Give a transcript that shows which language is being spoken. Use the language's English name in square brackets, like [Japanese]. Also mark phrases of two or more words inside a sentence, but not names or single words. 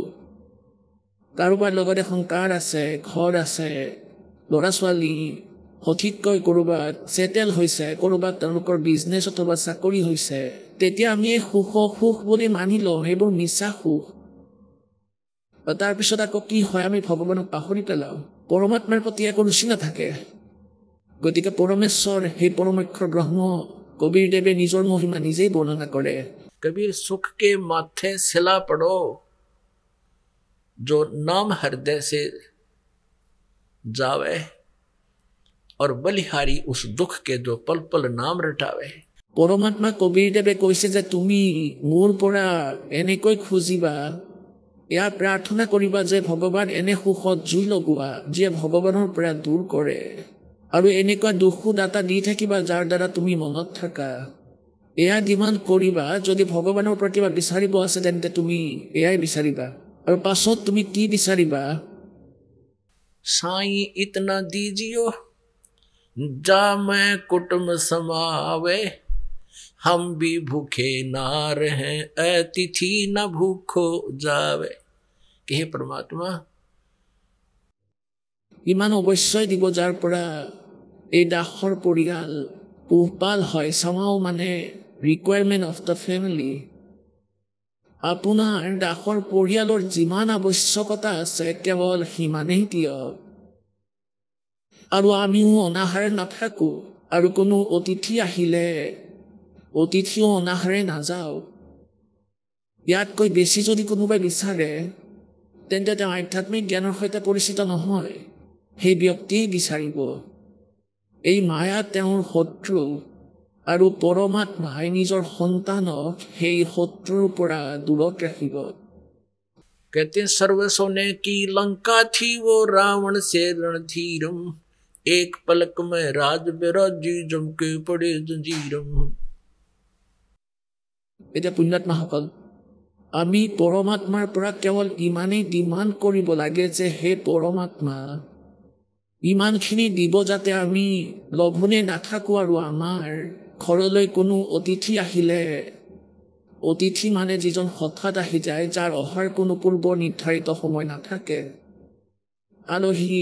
[Assamese] কাৰোবাৰ লগত এখন কাৰ আছে, ঘৰ আছে, ল'ৰা ছোৱালী সঠিককৈ ক'ৰবাত ছেটেল হৈছে, ক'ৰবাত তেওঁলোকৰ বিজনেছ অথবা চাকৰি হৈছে, তেতিয়া আমি এই সুখক সুখ বুলি মানি লওঁ, সেইবোৰ মিছা সুখ। তাৰপিছত আকৌ কি হয়, আমি ভগৱানক পাহৰি পেলাওঁ, পৰমাত্মাৰ প্ৰতি একো ৰুচি নাথাকে। গতিকে পৰমেশ্বৰ সেই পৰমক্ষৰ ব্ৰহ্ম কবিৰদেৱে নিজৰ মহিমা নিজেই বৰ্ণনা কৰে। [Hindi] कबीर सुख के माथे सिला पड़ो, जो नाम हृदय से जावे, और बलिहारी उस दुख के जो पल पल नाम रटावे। [Assamese] পৰমাত্মা কবিৰদেৱে কৈছে যে তুমি মোৰ পৰা এনেকৈ খুজিবা, এয়া প্ৰাৰ্থনা কৰিবা যে ভগৱান এনে সুখত জুই লগোৱা যিয়ে ভগৱানৰ পৰা দূৰ কৰে, আৰু এনেকুৱা দুখো দাতা দি থাকিবা যাৰ দ্বাৰা তুমি মনত থাকা। এয়া ডিমাণ্ড কৰিবা, যদি ভগৱানৰ পৰা কিবা বিচাৰিব আছে তেন্তে তুমি এয়াই বিচাৰিবা। আৰু পাছত তুমি কি বিচাৰিবা? [Hindi] साईं इतना दीजियो जा मैं कुटुंब समावे, हम भी भूखे ना रहे अतिथि न भूखो जावे। कि हे परमात्मा [Assamese] ইমান অৱশ্যই দিব যাৰ পৰা এই দাসৰ পৰিয়াল পোহপাল হয় somehow মানে [English] requirement of the family [Assamese] আপোনাৰ দাসৰ পৰিয়ালৰ যিমান আৱশ্যকতা আছে কেৱল সিমানেই দিয়ক আৰু আমিও অনাহাৰে নাথাকো আৰু কোনো অতিথি আহিলে অতিথিও অনাহাৰে নাযাও ইয়াতকৈ বেছি যদি কোনোবাই বিচাৰে তেন্তে তেওঁ আধ্যাত্মিক জ্ঞানৰ সৈতে পৰিচিত নহয় সেই ব্যক্তিয়ে বিচাৰিব এই মায়া তেওঁৰ শত্ৰু আৰু পৰমাত্মাই নিজৰ সন্তানক সেই শত্ৰুৰ পৰা দূৰত ৰাখিব [Hindi] कहते हैं सर्व सोने की लंका थी वो रावण से रणधीरम एक पलक में राज बिराजी जमके पड़े जंजीरम [Assamese] এতিয়া পুণ্যাত্মাসকল আমি পৰমাত্মাৰ পৰা কেৱল ইমানেই ডিমাণ্ড কৰিব লাগে যে হে পৰমাত্মা ইমানখিনি দিব যাতে আমি লঘোনে নাথাকো আৰু আমাৰ ঘৰলৈ কোনো অতিথি আহিলে অতিথি মানে যিজন হঠাৎ আহি যায় যাৰ অহাৰ কোনো পূৰ্ব নিৰ্ধাৰিত সময় নাথাকে আলহী